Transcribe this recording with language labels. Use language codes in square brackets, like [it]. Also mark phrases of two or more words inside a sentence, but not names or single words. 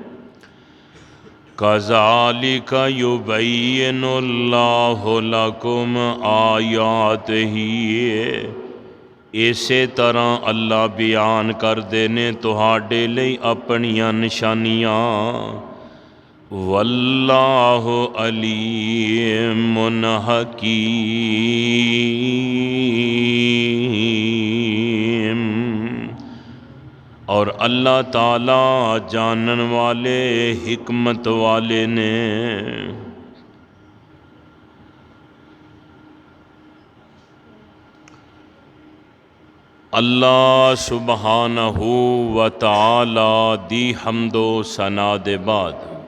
[ar] كذلك يبين الله لكم آياته, [pa] ਇਸੇ ਤਰ੍ਹਾਂ ਅੱਲਾਹ ਬਯਾਨ ਕਰਦੇ ਨੇ ਤੁਹਾਡੇ ਲਈ ਅਪਣੀਆਂ ਨਿਸ਼ਾਨੀਆਂ। [ar] والله عليم حكيم, [pa] ਔਰ ਅੱਲਾਹ ਤਾਲਾ ਜਾਣਨ ਵਾਲੇ ਹਿਕਮਤ ਵਾਲੇ ਨੇ। [ar] الله سبحانه وتعالى [pa] ਦੀ ਹਮਦੋ ਸਨਾ ਦੇ ਬਾਦ